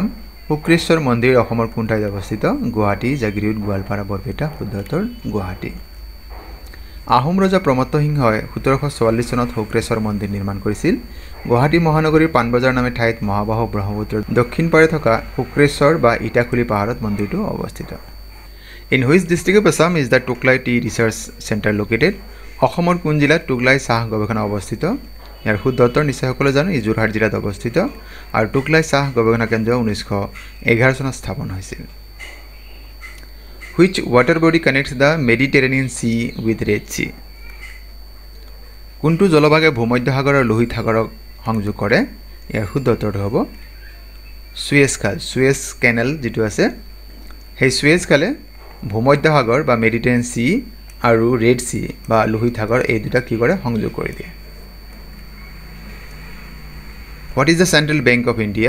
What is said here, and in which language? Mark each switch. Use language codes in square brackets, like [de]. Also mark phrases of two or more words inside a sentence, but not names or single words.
[as] শুক্ৰেশ্বৰ মন্দিৰ অসমৰ কোন ঠাইত অৱস্থিত গুৱাহাটী জাগিৰোড গোৱালপাৰা বৰপেটা শুদ্ধ উত্তৰ গুৱাহাটী আহোম ৰজা প্ৰমত্ত সিংহই 1744 চনত শুক্ৰেশ্বৰ মন্দিৰ নিৰ্মাণ কৰিছিল গুৱাহাটী মহানগৰীৰ পানবজাৰ নামে ঠাইত মহাবাহু ব্ৰহ্মপুত্ৰৰ দক্ষিণ পাৰে থকা শুক্ৰেশ্বৰ বা ইটাখুলি পাহাৰত মন্দিৰটো অৱস্থিত [en] In which district of Assam is the Tuklai Tea Research Center located? [as] অসমৰ কোন জিলাত টুকলাই চাহ গৱেষণা অৱস্থিত ইয়াৰ শুদ্ধ উত্তৰ নিশ্চয় সকলোৱে জানে ই যোৰহাট জিলাত অৱস্থিত আৰু টুকলাই চাহ গৱেষণা কেন্দ্ৰ 1911 চনত স্থাপন হৈছিল [en] Which water body connects the Mediterranean Sea with Red Sea? [as] কোনটো জলভাগে ভূমধ্যসাগৰ আৰু লোহিত সাগৰক সংযোগ কৰে ইয়াৰ শুদ্ধ উত্তৰটো হ'ব সুয়েজ খাল সুয়েজ কেনেল যেটো আছে সেই সুয়েজ খালে ভূমধ্যসাগৰ বা মেডিটেৰিয়ান সি আৰু ৰেড সি বা লোহিত সাগৰ এই দুটা কি কৰে সংযোগ কৰি দিয়ে [en] What is the Central Bank of India?